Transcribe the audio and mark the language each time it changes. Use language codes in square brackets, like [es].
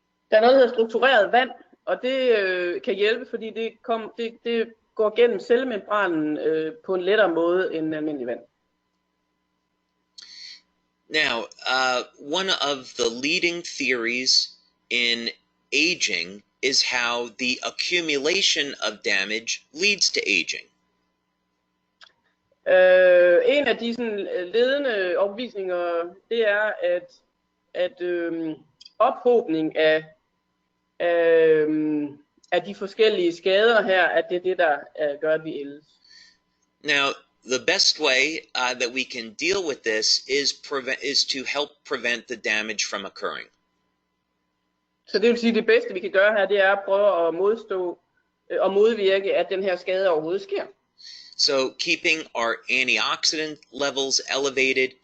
[da] Der er noget, der hedder struktureret vand, og det kan hjælpe, fordi det går gennem cellemembranen på en lettere måde end almindelig vand. [en] Now, one of the leading theories in aging is how the accumulation of damage leads to aging. [da] En af de ledende overbevisninger, det er, at ophobning af de forskellige skader her, at det er det, der gør, at vi ældes. [en] Now, the best way that we can deal with this is to help prevent the damage from occurring. [da] Så det vil sige, at det bedste, vi kan gøre her, det er at prøve at modstå og modvirke, at den her skade overhovedet sker. [en] So keeping our antioxidant levels elevated